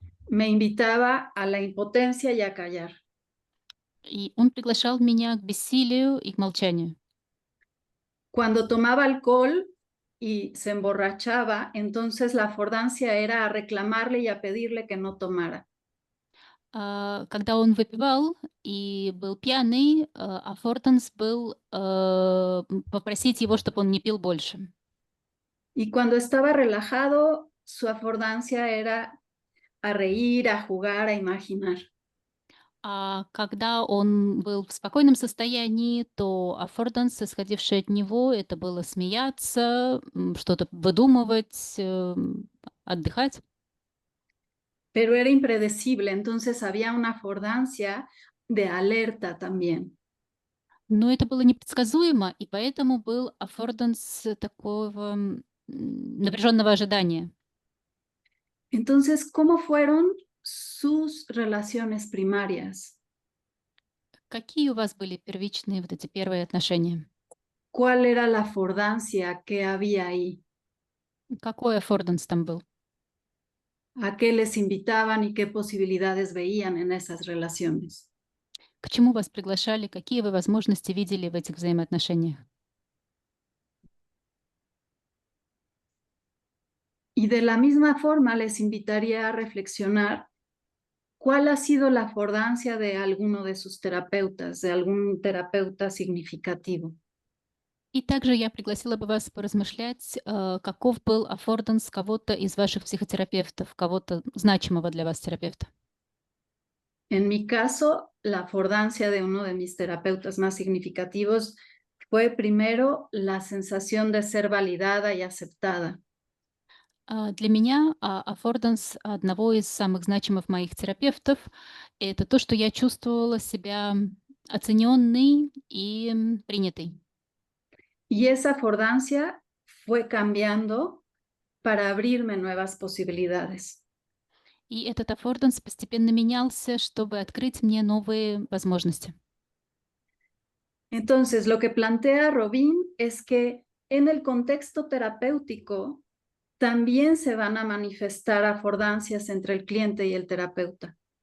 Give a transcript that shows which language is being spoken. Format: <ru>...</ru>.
<es>Me invitaba a la impotencia y a callar.</es> <ru>И он приглашал меня к бессилию и к молчанию.</ru> <es>Cuando tomaba alcohol y se emborrachaba, entonces la afordancia era a reclamarle y a pedirle que no tomara.</es> <ru>Когда он выпивал и был пьяный, аффорданс был попросить его, чтобы он не пил больше.</ru> <es>Y cuando estaba relajado, su afordancia era a reír, a jugar, a imaginar.</es> <ru>А когда он был в спокойном состоянии, то аффорданс, исходивший от него, это было смеяться, что-то выдумывать, отдыхать.</ru> <es>Pero era impredecible, entonces había una affordancia de alerta también.</es> <ru>Но это было непредсказуемо, и поэтому был аффорданс такого напряженного ожидания.</ru> <es>Entonces, ¿cómo fueron sus relaciones primarias?</es> <ru>Какие у вас были первичные вот эти первые отношения?</ru> <es>¿Cuál era la affordancia que había ahí?</es> <ru>Какой аффорданс там был?</ru> <es>¿A qué les invitaban y qué posibilidades veían en esas relaciones?</es> <ru>К чему вас приглашали? Какие вы возможности видели в этих взаимоотношениях?</ru> <es>Y de la misma forma les invitaría a reflexionar cuál ha sido la affordancia de alguno de sus terapeutas, de algún terapeuta significativo.</es> <ru>И также я пригласила бы вас поразмышлять, каков был аффорданс кого-то из ваших психотерапевтов, кого-то значимого для вас терапевта.</ru> <es>En mi caso, la affordancia de uno de mis terapeutas más significativos fue primero la sensación de ser validada y aceptada.</es> <ru>Для меня аффорданс одного из самых значимых моих терапевтов — это то, что я чувствовала себя оцененной и принятой.</ru> <es>Y esa affordancia fue cambiando para abrirme nuevas posibilidades.</es> <ru>И этот аффорданс постепенно менялся, чтобы открыть мне новые возможности.</ru> <es>Entonces, lo que plantea Robin es que en el contexto terapéutico también se van a manifestar affordancias entre el cliente y el terapeuta.</es>